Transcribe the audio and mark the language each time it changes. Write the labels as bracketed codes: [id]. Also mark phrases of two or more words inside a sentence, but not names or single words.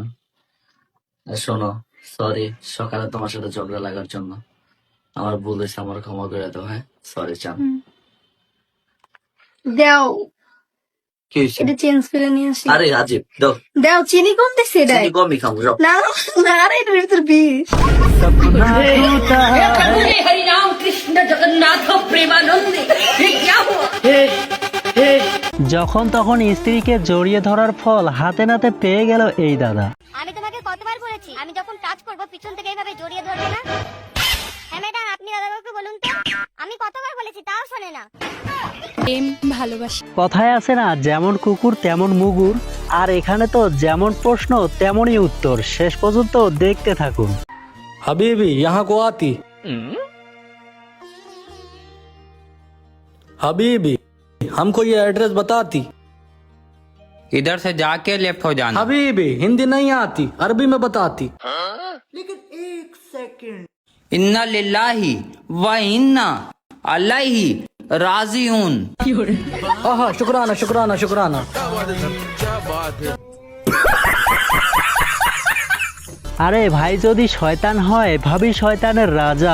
[bn] শোনো, সরি সকালে তোমার সাথে ঝগড়া লাগার জন্য। আমার ভুল হয়েছে, আমার ক্ষমা করে দাও। হ্যাঁ, সরি জান। দাও, কি হয়েছে? এটা চেঞ্জ করে নিয়ে আসি। আরে রাজীব, দাও। দাও, চিনি কমতেছে এটা। চিনি কমই খাবো, যাও। না না, আরে এটার ভিতর বিষ। [hi] हरि राम कृष्ण जगन्नाथ प्रेमानंदी, ये क्या हुआ? [bn] যখন তখন স্ত্রীকে জড়িয়ে ধরার ফল হাতে নাতে পেয়ে গেল এই দাদা। আমি তোমাকে কতবার বলেছি আমি যখন টাচ করব পিছন থেকে এইভাবে জড়িয়ে ধরবে না। হ্যাঁ ম্যাডাম, আপনি দাদাকে বলুন তো, আমি কতবার বলেছি তাও শোনে না। কথায় আছে না, যেমন কুকুর তেমন মুগুর, আর এখানে তো যেমন প্রশ্ন তেমনই উত্তর। শেষ পর্যন্ত দেখতে থাকুন। [hi] हबीबी यहाँ को आती। हबीबी हमको ये एड्रेस बताती। इधर से जाके लेफ्ट हो जाना। हबीबी हिंदी नहीं आती, अरबी में बताती। [ar] إنا لله و إنا إليه راجعون. [hi] आहा, शुक्राना शुक्राना शुक्राना। [bn] আরে ভাই যদি শয়তান হয়, ভাবি শয়তানের রাজা।